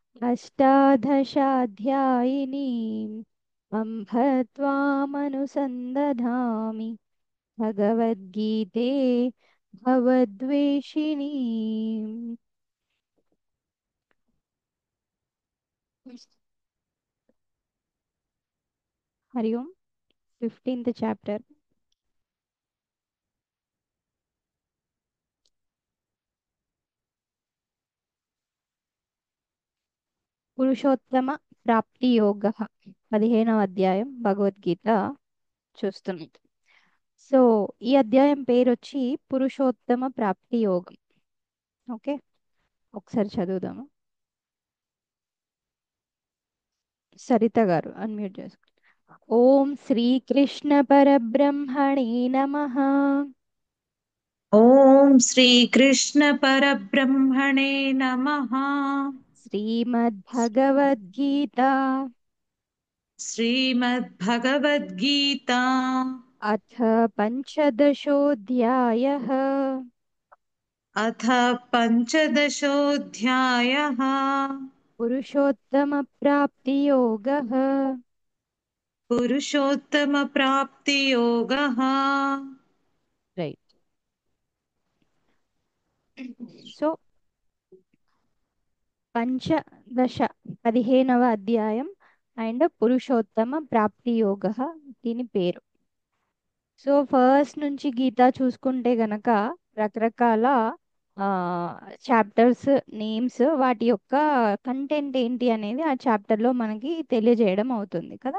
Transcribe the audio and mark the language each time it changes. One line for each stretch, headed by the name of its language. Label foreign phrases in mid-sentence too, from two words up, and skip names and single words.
Sanskrit: अष्टादशाध्यायिनीम् अम्भ त्वामनुसन्दधामि भगवद्गीते भवद्वेषिणी. हरि ओम.
Telugu: 15th చాప్టర్. పురుషోత్తమ ప్రాప్తి యోగ. 15వ అధ్యాయం భగవద్గీత చూస్తున్నాం. సో ఈ అధ్యాయం పేరు వచ్చి పురుషోత్తమ ప్రాప్తి యోగం. ఓకే, ఒకసారి చదువుదాము. సరిత గారు అన్మ్యూట్ చేసుకో.
Sanskrit: ఓం శ్రీకృష్ణ పరబ్రహ్మణే నమః. ॐ श्रीकृष्णपरब्रह्मणे नमः। శ్రీమద్భగవద్గీత श्रीमद्भगवद्गीता अथ पञ्चदशोऽध्यायः. अथ पञ्चदशोऽध्यायः। पुरुषोत्तमप्राप्तियोगः. पुरुषोत्तमप्राप्तियोगः।
Telugu: రైట్. సో పంచదశ 15వ అధ్యాయం అండ్ పురుషోత్తమ ప్రాప్తి యోగ దీని పేరు. సో ఫస్ట్ నుంచి గీత చూసుకుంటే గనక రకరకాల చాప్టర్స్ నేమ్స్, వాటి యొక్క కంటెంట్ ఏంటి అనేది ఆ చాప్టర్లో మనకి తెలియజేయడం అవుతుంది కదా.